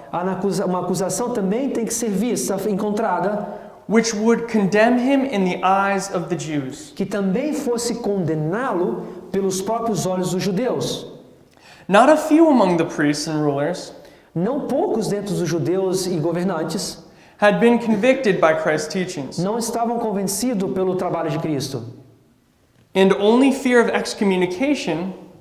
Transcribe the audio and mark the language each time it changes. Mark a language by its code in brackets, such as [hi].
[pt] Uma acusação também tem que ser vista, encontrada, [en] which would condemn him in the eyes of the Jews. [pt] que também fosse condená-lo pelos próprios olhos dos judeus. [en] Not a few among the priests and rulers [pt] Não poucos dentre os judeus e governantes [en] had been convicted by Christ's teachings, [pt] não estavam convencidos pelo trabalho de Cristo. [en] and only fear of excommunication,